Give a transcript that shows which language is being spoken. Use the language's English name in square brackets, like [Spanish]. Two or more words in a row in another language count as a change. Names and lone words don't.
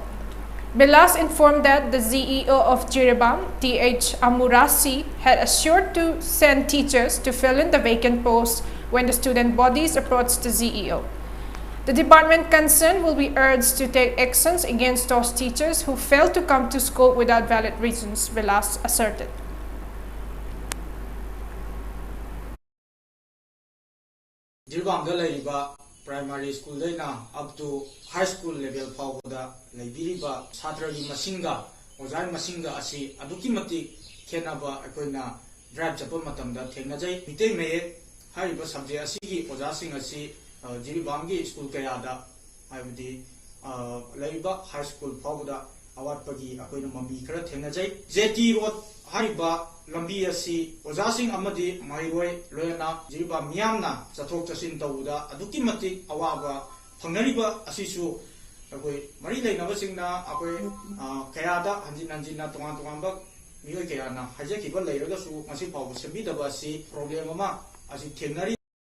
[English] Bilas informed that the CEO of Jiribam, T.H. Amurasi, had assured to send teachers to fill in the vacant posts when the student bodies approached the CEO. The department concerned will be urged to take actions against those teachers who fail to come to school without valid reasons, Bilas asserted. [Manipuri] Jiribam da laiba [English] primary school [Manipuri] daina [English] up to high school level [Manipuri] fawda laibiriba chhatra gi masinga ojai masinga asi aduki mati khenaba akoina drive chapol matamda thengnajai mitei me haiba subject asi gi oja sing asi Jiribam gi school kayada aibdi laiba [English] high school [Manipuri] fawda awat pagi akoina mami khara thengnajai JT road haiba lambi asi ojasing amadi mairoi loyana Jiribam miyamna chathok chasin tawuda aduki mati awaba phangnariba asisu akoi mari leinaba singna akoi kayada hanjin tongan ba miyoi kayana hajekiba leiraga su masi pawu sembi daba asi problem ama asi thengnari.